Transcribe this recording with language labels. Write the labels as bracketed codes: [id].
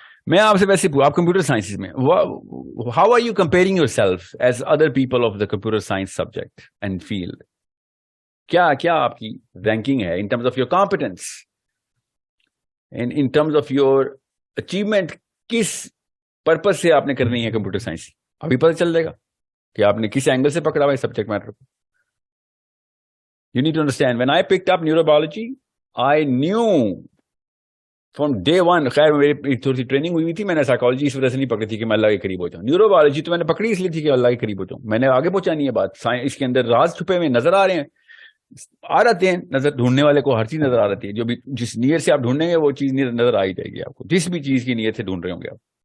[ur] میں آپ سے ویسے آپ کمپیوٹر سائنس میں [en] How are you comparing yourself as other people of the computer science subject and field? [ur] کیا آپ کی رینکنگ ہے [en] In terms of your competence and in terms of your achievement? [ur] کس پرپز سے آپ نے کرنی ہے کمپیوٹر سائنس؟ ابھی پتہ چل جائے گا کہ آپ نے کس اینگل سے پکڑا ہوا ہے سبجیکٹ میٹر کو. [en] You need to understand, when I picked up neurobiology, I knew from day one. [ur] خیر میری تھوڑی سی ٹریننگ ہوئی تھی, میں نے سائیکالوجی اس وجہ سے نہیں پکڑی تھی کہ میں اللہ کے قریب ہو جاؤں. نیوروبیولوجی تو میں نے پکڑی اس لیے تھی کہ اللہ کے قریب ہو جاؤں. میں نے آگے پہنچانی ہے بات. اس کے اندر راز چھپے ہوئے نظر آ رہے ہیں, آ رہتے ہیں. نظر ڈھونڈنے والے کو ہر چیز نظر آ رہتی ہے. جو بھی جس نیت سے آپ ڈھونڈیں گے وہ چیز نظر آ ہی جائے گی آپ کو, جس بھی چیز کی نیت سے ڈھونڈ رہے ہوں گے آپ.